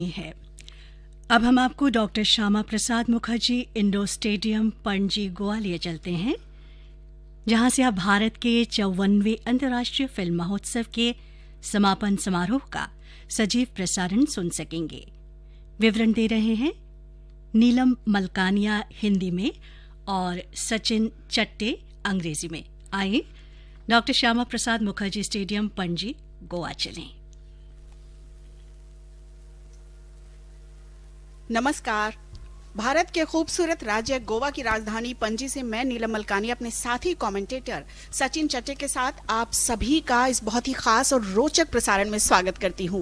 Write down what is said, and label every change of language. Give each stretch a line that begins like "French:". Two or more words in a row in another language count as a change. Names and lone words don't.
Hindi: है। अब हम आपको डॉक्टर श्यामा प्रसाद मुखर्जी इंडोर स्टेडियम पणजी गोवा लिए चलते हैं, जहां से आप भारत के 54वें अंतर्राष्ट्रीय फिल्म महोत्सव के समापन समारोह का सजीव प्रसारण सुन सकेंगे। विवरण दे रहे हैं नीलम मलकानिया हिंदी में और सचिन चट्टे अंग्रेजी में। आइए डॉक्टर श्यामा प्रसाद मुखर्जी स्टेडियम पणजी गोवा चलें। नमस्कार। भारत के खूबसूरत राज्य गोवा की राजधानी पणजी से मैं नीलम मलकानी अपने साथी कमेंटेटर सचिन चट्टे के साथ आप सभी का इस बहुत ही खास और रोचक प्रसारण में स्वागत करती हूं।